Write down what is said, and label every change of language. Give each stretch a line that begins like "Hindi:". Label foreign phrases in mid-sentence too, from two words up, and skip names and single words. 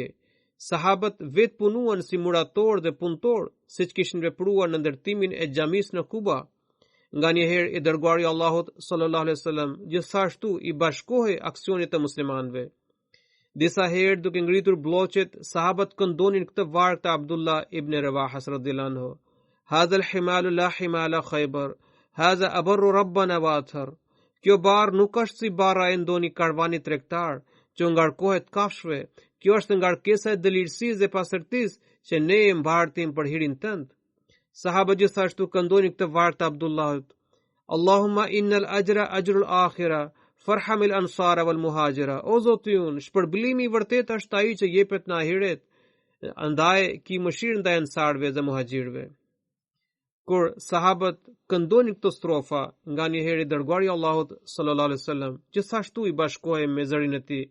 Albanian: Sahabët vetë punuan si murator dhe punëtor, siç kishin vepruar në ndërtimin e xhamisë në Kuba. Nganjëherë i dërguari i Allahut
Arabic: صلى الله عليه وسلم
Albanian: gjithashtu i bashkohej aksionit të muslimanëve. Disa herë duke ngritur bloqet, sahabët këndonin këtë varg të Abdullah ibn Rawahas
Arabic: رضي الله عنه: "هذا الحمال لا حمال خيبر هذا أبر ربنا وأطهر."
Albanian: Kjo barë nuk është si barra e ndonjë karvani tregtar që ngarkohet kafshëve. Kjo është ngarkesa e dëlirësisë dhe pastërtisë që ne e mbartim për hirin tënd. Sahabët gjithashtu këndonin këtë varg të Abdullahut:
Arabic: "اللهم إن الأجر أجر الآخرة فارحم الأنصار والمهاجرة."
Albanian: O Zoti ynë, shpërblimi i vërtet është ai që jepet në ahiret, andaj ki mëshirë ndaj ansarëve dhe muhajirëve. Kur sahabët këndonin këtë strofa, nganjëherë i dërguari i Allahut
Arabic: صلى الله عليه وسلم
Albanian: gjithashtu i bashkohej me zërin e tij.